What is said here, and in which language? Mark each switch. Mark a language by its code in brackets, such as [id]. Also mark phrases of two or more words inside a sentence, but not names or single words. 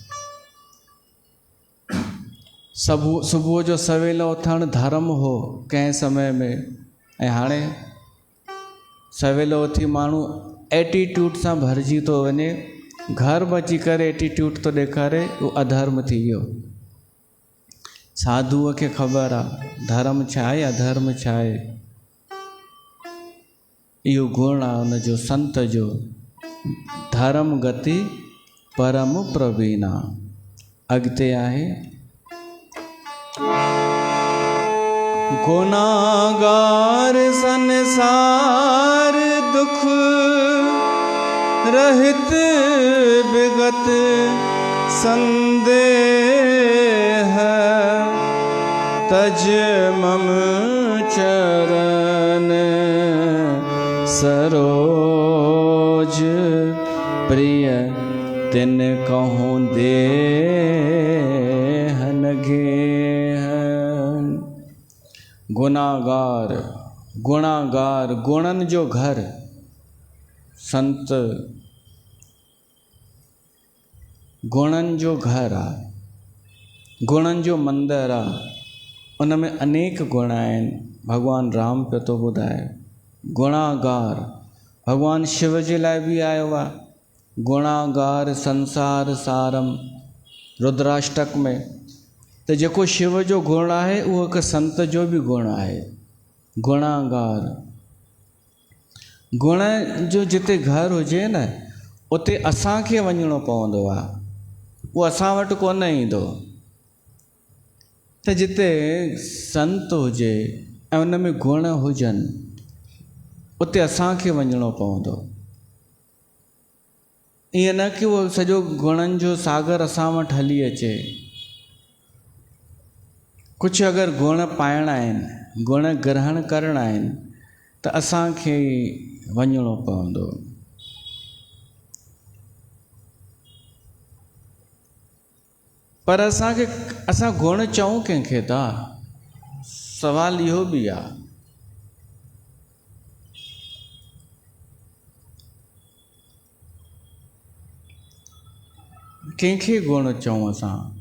[sd] सुबुह जो सवेल उथणु धर्म हो कंहिं समय में, ऐं हाणे सवेल उथी माण्हू एटीट्यूड सां भरिजी थो वञे, घर बची करे एटीट्यूड थो ॾेखारे, उहो अधर्म थी वियो। साधुअ खे ख़बर आहे धर्म छा आहे, अधर्म छा आहे। इहो गुण आहे हुनजो, संत जो। [awa] धर्म गति परम प्रवीणा। [sd] अॻिते आहे [awa] गुनाहगार संसार दुख रहित विगत संदेह तज मम चरण सरोज प्रिय तिन कहूँ देहन गेहन। [sd] गुनाहगार, गुणागार, गुणन जो घर संत, गुणन जो घर आहे, गुणन जो मंदिर आहे। उन में अनेक गुण आहिनि। भगवान राम पियो थो ॿुधाए गुणागार, भगवान शिव जे लाइ बि आयो आहे। [sa] गुणागार संसार सारम [sd] रुद्राष्टक में। त जेको शिव जो गुण आहे उहो हिकु संत जो बि गुण आहे, गुणागार। गुण जो जिते घर हुजे न, उते असांखे वञिणो पवंदो आहे, उहो असां वटि कोन ईंदो। त जिते संत हुजे ऐं उन में गुण हुजनि, उते असांखे वञिणो पवंदो। ईअं न कि उहो सॼो गुणनि जो सागर असां वटि हली अचे। कुझु अगरि गुण पाइणा आहिनि, गुण ग्रहण करणा आहिनि, त असांखे वञिणो पवंदो। पर असां गुण चऊं कंहिंखे था, सवाल इहो बि आहे। कंहिंखे गुण चऊं असां?